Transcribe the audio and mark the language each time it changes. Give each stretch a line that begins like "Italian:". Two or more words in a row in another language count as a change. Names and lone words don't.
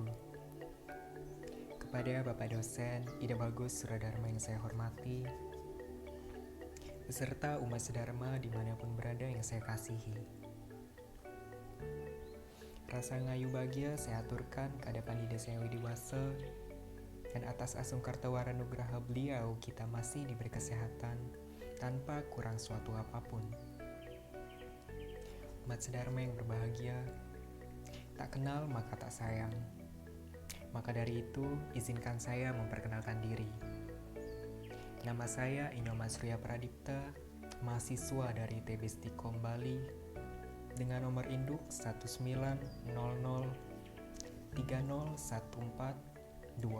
Indonesian: Kepada Bapak dosen Ida Bagus Suradharma yang saya hormati, beserta umat sedharma dimanapun berada yang saya kasihi. Rasa ngayu bahagia saya aturkan ke hadapan Ida Sang Widiwasa, dan atas asung kartawara nugraha beliau kita masih diberi kesehatan tanpa kurang suatu apapun. Umat sedharma yang berbahagia, tak kenal maka tak sayang. Maka dari itu, izinkan saya memperkenalkan diri. Nama saya Inoman Surya Pradipta, mahasiswa dari ITB Stikom Bali, dengan nomor induk 19003030142.